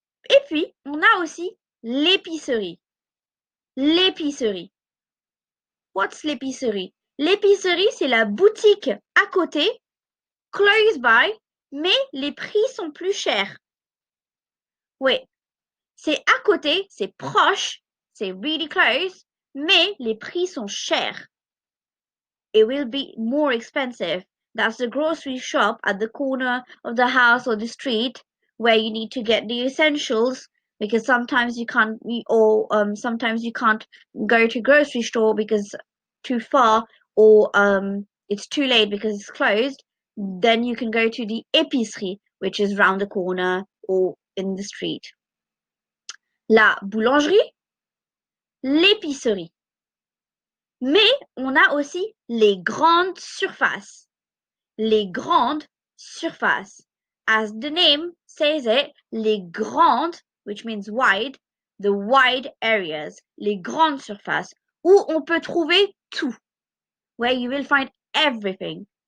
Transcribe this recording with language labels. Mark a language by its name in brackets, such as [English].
[French] Et puis, on a aussi l'épicerie. L'épicerie. [English] What's l'épicerie? [French] L'épicerie, c'est la boutique à côté, [English] close by, [French] mais les prix sont plus chers. Oui, c'est à côté, c'est proche, c'est [English] really close, [French] mais les prix sont chers. [English] It will be more expensive. That's the grocery shop at the corner of the house or the street where you need to get the essentials because sometimes you can't sometimes you can't go to grocery store because too far or it's too late because it's closed. Then you can go to the épicerie, which is round the corner or in the street. [French] La boulangerie, l'épicerie. Mais on a aussi les grandes surfaces. Les grandes surfaces. [English] As the name says it, les grandes, which means wide, the wide areas, les grandes surfaces, [French] où on peut trouver tout, [English] where you will find everything.